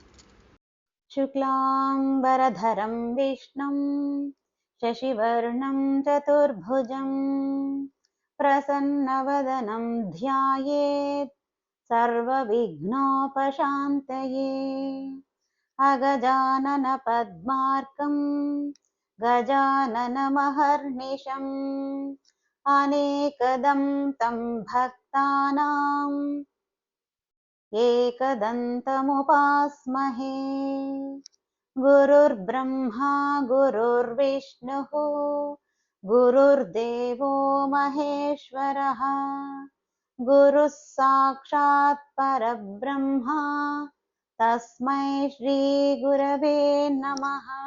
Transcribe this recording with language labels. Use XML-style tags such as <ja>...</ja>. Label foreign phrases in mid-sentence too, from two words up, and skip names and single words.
<sa>శుక్లాంబరధరం విష్ణుం శశివర్ణం చతుర్భుజం ప్రసన్నవదనం ధ్యాయేత్ సర్వవిఘ్నోపశాంతయే అగజానన పద్మార్కం గజాననమహర్నిశం అనేకదం తం భక్తానాం एकदन्तमुपास्महे गुरुर्ब्रह्मा गुरुर्विष्णुः गुरुर्देवो महेश्वरः गुरुः साक्षात् परब्रह्मा तस्मै श्रीगुरवे नमः।</sa>